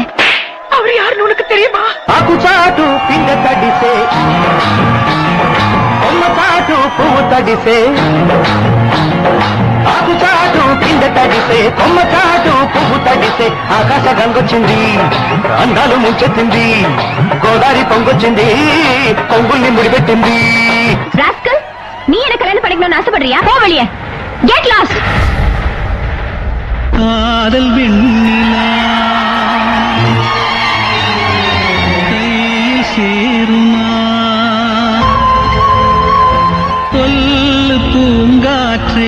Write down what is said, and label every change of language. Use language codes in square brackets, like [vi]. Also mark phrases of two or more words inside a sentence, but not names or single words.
[ta] அவர் யாருன்னு உனக்கு தெரியுமா? [te] ఆకు చాటు పింగ తడిసే కొమ్మ చాటు పువ్వు తడిసే ఆకు చాటు పింగ తడిసే కొమ్మ చాటు పువ్వు తడిసే ఆకాశ గంగొచ్చింది అందాలు ముంచెత్తింది గోదారి పొంగొచ్చింది పొంగుల్ని ముడిపెట్టింది. [ta] ராஸ்கல், நீ என்ன கல்யாணம் பண்ணிக்கணும்னு ஆசைப்படுறியா? போ வெளியே. [en] get lost. [ta] காதல் வெண்ணிலா கையில் சேருமா சொல்லு பூங்காற்றே.